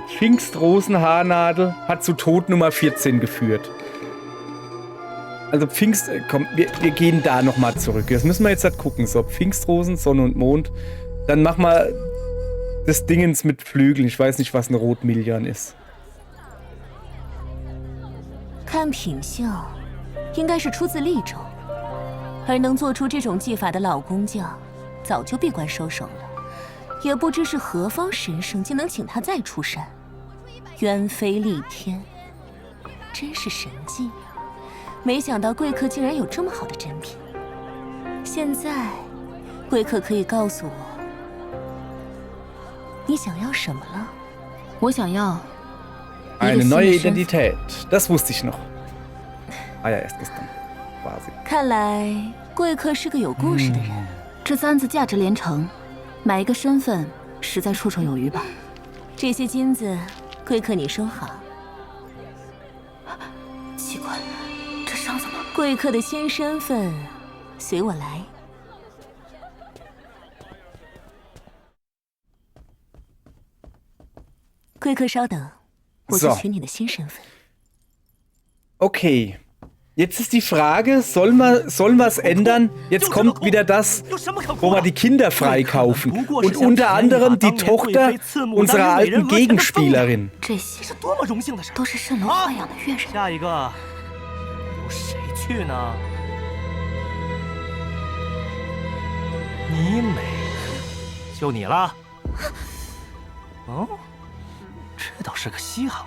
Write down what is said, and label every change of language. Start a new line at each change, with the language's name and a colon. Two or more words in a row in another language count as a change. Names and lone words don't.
German: Pfingstrosenhaarnadel hat zu Tod Nummer 14 geführt. Also komm, wir gehen da nochmal zurück. Das müssen wir jetzt halt gucken. So, Pfingstrosen, Sonne und Mond. Dann machen wir das Dingens mit Flügeln. Ich weiß nicht, was ein Rotmillion ist.
Chinese: 看品相，应该是出自利州，而能做出这种技法的老工匠，早就闭关收手了。也不知是何方神圣，竟能请他再出山，鸢飞戾天，真是神迹。没想到贵客竟然有这么好的珍品。现在，贵客可以告诉我，你想要什么了？我想要
German: Eine neue Identität. Das wusste ich noch. Ah ja, erst gestern. Quasi.
Chinese: 看来贵客是个有故事的人。这簪子价值连城，买一个身份实在绰绰有余吧。这些金子，贵客你收好。奇怪，这伤怎么？贵客的新身份，随我来。贵客稍等，我去取你的新身份。
German: Okay. Jetzt ist die Frage, sollen wir es ändern? Jetzt kommt wieder das, wo wir die Kinder freikaufen. Und unter anderem die Tochter unserer alten Gegenspielerin.
Chinese: 这些都是蜃楼豢养的乐人。下一个由谁去呢？你美，就你了。哦，这倒是个稀罕物。